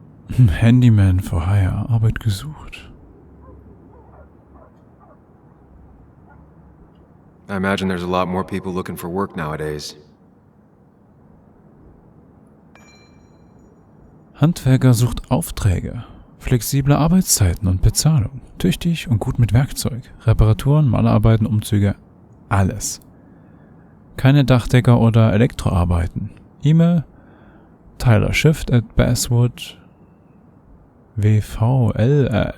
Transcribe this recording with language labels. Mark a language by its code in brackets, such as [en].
[en] Handyman for Hire, [de] Arbeit gesucht. [en] I imagine there's a lot more people looking for work nowadays. [de] Handwerker sucht Aufträge, flexible Arbeitszeiten und Bezahlung, tüchtig und gut mit Werkzeug, Reparaturen, Malerarbeiten, Umzüge, alles. Keine Dachdecker oder Elektroarbeiten. E-Mail tylershift@basswood wvl.loa.